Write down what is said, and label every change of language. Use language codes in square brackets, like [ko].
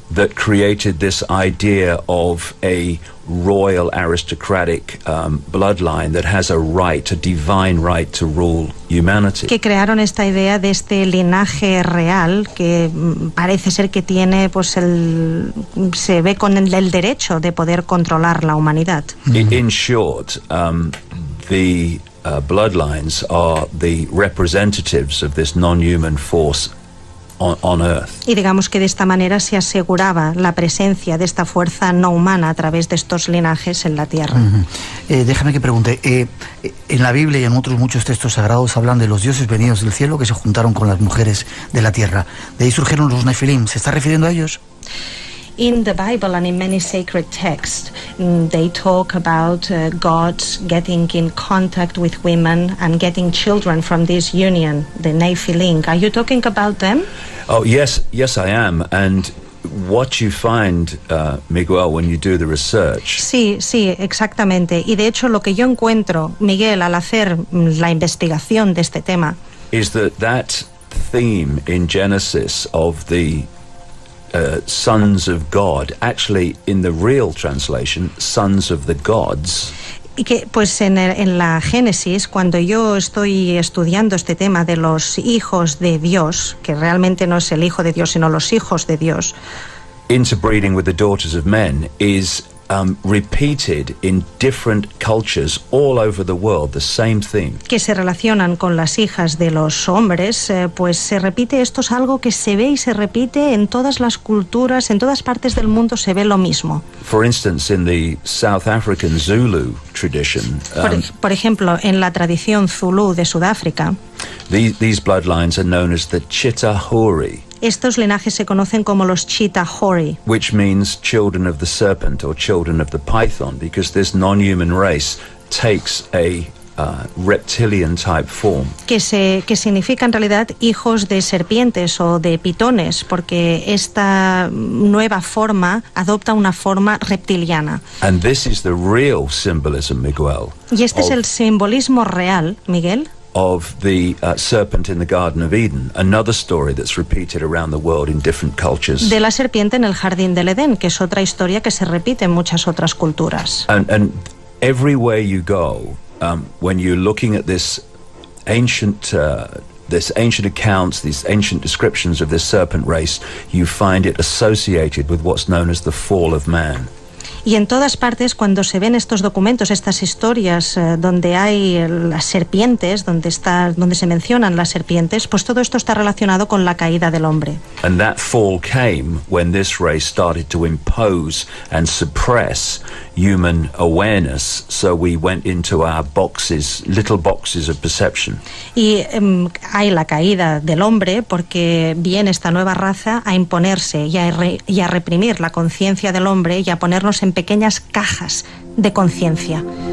[en] that created this idea of a royal aristocratic bloodline that has a divine right to rule humanity. [es] que crearon esta idea de este linaje real que parece ser que tiene, pues se ve con el derecho de poder controlar la humanidad. [en] In short, the bloodlines are the representatives of this non-human force on Earth. [es] Y digamos que de esta manera se aseguraba la presencia de esta fuerza no humana a través de estos linajes en la Tierra. Déjame que pregunte, en la Biblia y en otros muchos textos sagrados hablan de los dioses venidos del cielo que se juntaron con las mujeres de la tierra. De ahí surgieron los Nefilim. ¿Se está refiriendo a ellos? [en] In the Bible and in many sacred texts, they talk about gods getting in contact with women and getting children from this union, the Nephilim. Are you talking about them? Oh, yes, I am. And what you find, Miguel, when you do the research, [es] Sí, exactamente. Y de hecho lo que yo encuentro, Miguel, al hacer la investigación de este tema, [en] is that theme in Genesis of the sons of God, actually in the real translation, sons of the gods. [es] Y que pues en la Génesis, cuando yo estoy estudiando este tema de los hijos de Dios, que realmente no es el hijo de Dios, sino los hijos de Dios, [en] interbreeding with the daughters of men is repeated in different cultures all over the world, the same theme. [es] Que se relacionan con las hijas de los hombres, pues se repite, esto es algo que se ve y se repite en todas las culturas, en todas partes del mundo se ve lo mismo. [en] For instance, in the South African Zulu tradition, [es] por ejemplo, en la tradición Zulu de Sudáfrica, [en] these bloodlines are known as the Chitahuri. [es] Estos linajes se conocen como los Chitahuri, [en] which means children of the serpent or children of the python, because this non-human race takes a reptilian type form. [es] Que significa en realidad hijos de serpientes o de pitones, porque esta nueva forma adopta una forma reptiliana. [en] And this is the real symbolism, Miguel. [es] Y este es el simbolismo real, Miguel, [en] of the serpent in the Garden of Eden, another story that's repeated around the world in different cultures. [es] De la serpiente en el Jardín del Edén, que es otra historia que se repite en muchas otras culturas. [en] And everywhere you go, when you're looking at this ancient accounts, these ancient descriptions of this serpent race, you find it associated with what's known as the fall of man. [es] Y en todas partes, cuando se ven estos documentos, estas historias donde hay las serpientes, donde se mencionan las serpientes, pues todo esto está relacionado con la caída del hombre. [en] And that fall came when this race started to impose and suppress human awareness, so we went into our boxes, little boxes of perception. [es] Y hay la caída del hombre porque viene esta nueva raza a imponerse y a reprimir la conciencia del hombre y a ponernos en pequeñas cajas de conciencia.